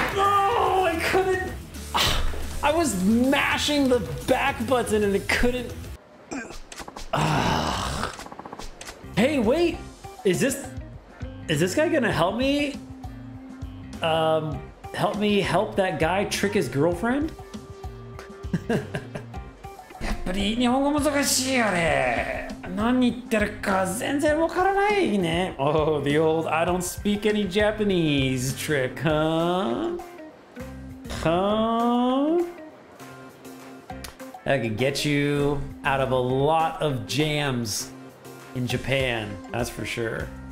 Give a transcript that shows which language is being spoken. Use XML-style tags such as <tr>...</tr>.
<en>No, I couldn't. I was mashing the back button and it couldn't. Hey, wait. Is this guy gonna help me? Help that guy trick his girlfriend?</en> <ja>やっぱり日本語難しいよね。何言ってるか全然わからないね。</ja> <en>Oh, the old I don't speak any Japanese trick, huh? Huh? That could get you out of a lot of jams in Japan, that's for sure.</en>